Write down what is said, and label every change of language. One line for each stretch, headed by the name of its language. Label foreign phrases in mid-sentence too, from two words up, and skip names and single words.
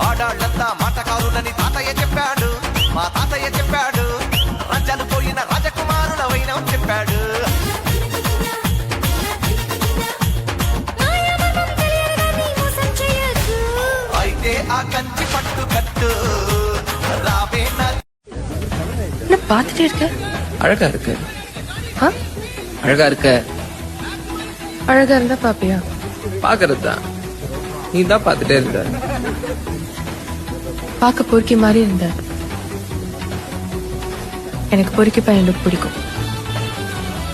Telugu: మగాళ్ళంతా మాటకారులని తాతయ్య చెప్పాడు, మా తాతయ్య చెప్పాడు. రాజ్యాలు పోయిన రాజకుమారులవైన చెప్పాడు. అయితే ఆ కంచి పట్టు కట్టు రావే నా
Tamil: பார்த்துட்டே இருக்க அழகா இருக்கு. ஆ? அழகா இருக்க. அழகா இருந்தா பாப்பியா? பாக்குறது தான். நீ தான் பாத்துட்டே இருக்க. பார்க்க பொறுக்கி மாதிரி இருந்த. எனக்கு பொறுக்கி பையன் லுக் பிடிக்கும்.